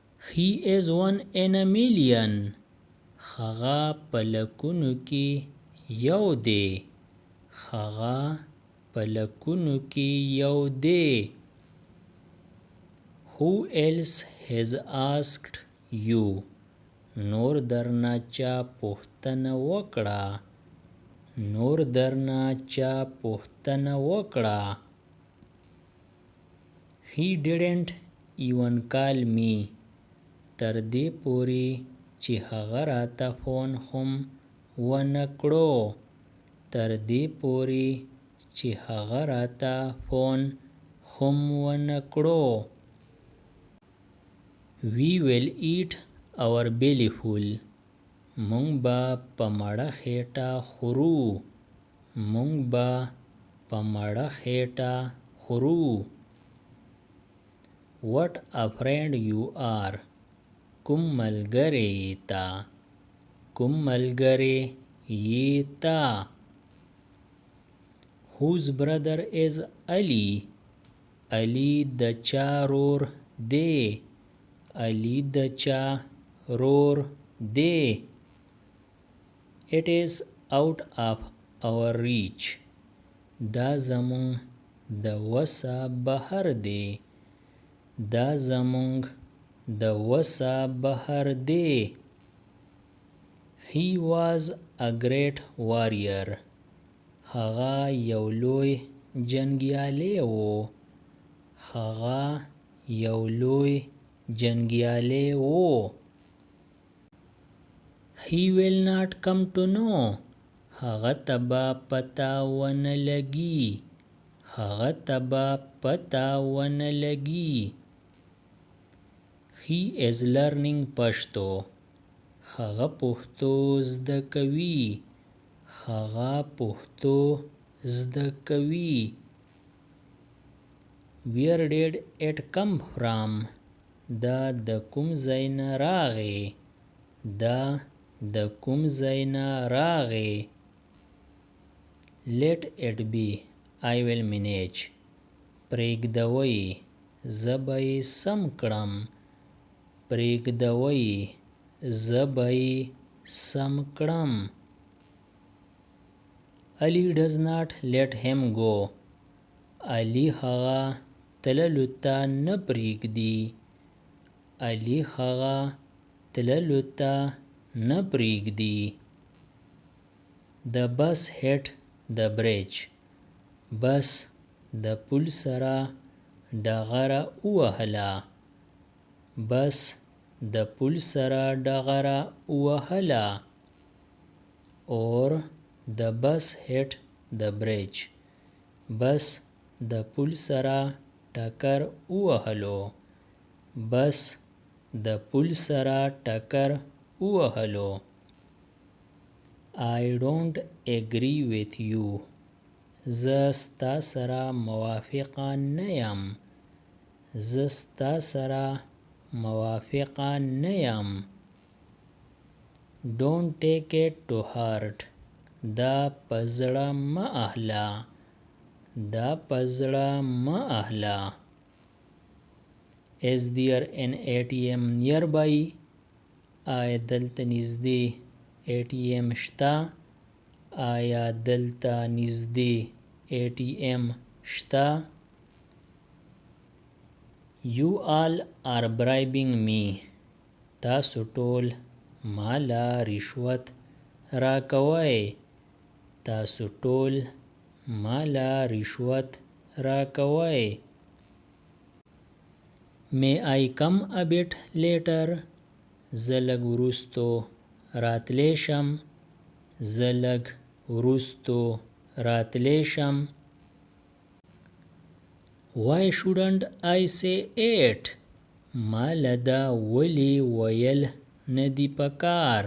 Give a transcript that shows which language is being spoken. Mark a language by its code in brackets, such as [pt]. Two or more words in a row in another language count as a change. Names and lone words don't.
[en] He is one in a million. [ps] هغه په لکونو کې یو دی. هغه په لکونو کې یو دی. [en] Who else has asked you? [ps] نور درنه چا پوښتنه وکړه. نور درنه چا پوښتنه وکړه. [en] He didn't even call me. [ps] تر دې پورې چې هغه راته فون هم ونه کړو. تر دې پورې چې هغه راته فون هم ونه کړو. [en] We will eat our belly full. [ps] مونږ به په مړه خېټه خورو. مونږ به په مړه خېټه خورو. [en] What a friend you are. [ps] کوم ملګری یې تا. کوم ملګری یې تا. [en] Whose brother is Ali? [ps] Ali د چا رور دی. Ali د چا رور دی. [en] It is out of our reach. [ps] دا زمونږ د وسه بهر دی. دا زمونږ د وسه بهر دی. [en] He was a great warrior. [ps] هغه یو لوی جنګیالی و. هغه یو لوی جنګیالی و. [en] He will not come to know. [ps] هغه ته به پته ونه لګي. هغه ته به پته ونه لګي. [en] He is learning Pashto. [ps] هغه پښتو زده کوي. هغه پښتو زده کوي. [en] Where did it come from? [ps] دا د کوم ځای نه راغی. دا د کوم ځای نه راغی. [en] Let it be. I will manage. [ps] پرېږدوئ. زه به یې سم کړم. پرېږدوئ. زه به یې سم کړم. [en] Ali does not let him go. [ps] Ali هغه تللو ته نه پرېږدي. Ali هغه تللو ته نه پرېږدي. [en] The bus hit the bridge. [ps] بس د پل سره ډغره ووهله. بس د پل سره ډغره ووهله. [en] Or the bus hit the bridge. [ps] بس د پل سره ټکر ووهلو. بس د پل سره ټکر ووهلو. [en] I don't agree with you. [ps] زه ستا سره موافقه نه یم. زه ستا سره موافقه نه یم. [en] Don't take it to heart. [ps] دا په زړه مه اخله. دا په زړه مه اخله. [en] Is there an ATM nearby? [ps] آیا دلته نږدې ATM شته؟ آیا دلته نږدې ATM شته؟ [en] You all are bribing me. [ps] تاسو ټول مالا رشوت راکوئ. تاسو ټول مالا رشوت راکوئ. [en] May I come a bit later? [ps] زه لږ وروستو راتلی شم. زه لږ وروستو راتلی شم. [en] Why shouldn't I say it? [ps] ما له دا ولې ویل نه دي پکار.